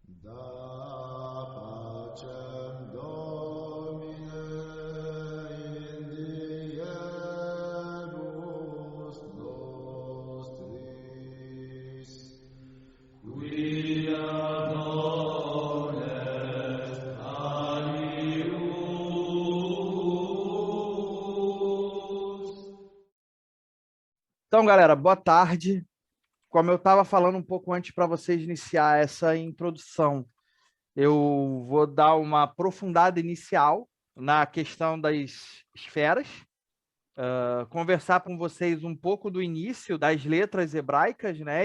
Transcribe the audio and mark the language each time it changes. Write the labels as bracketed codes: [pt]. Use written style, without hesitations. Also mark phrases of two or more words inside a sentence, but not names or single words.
[la] Da pacem Domine in diebus nostris, qui ad hones alius. [pt] Então, galera, boa tarde. Como eu estava falando um pouco antes para vocês iniciar essa introdução, eu vou dar uma aprofundada inicial na questão das esferas, conversar com vocês um pouco do início das letras hebraicas, né?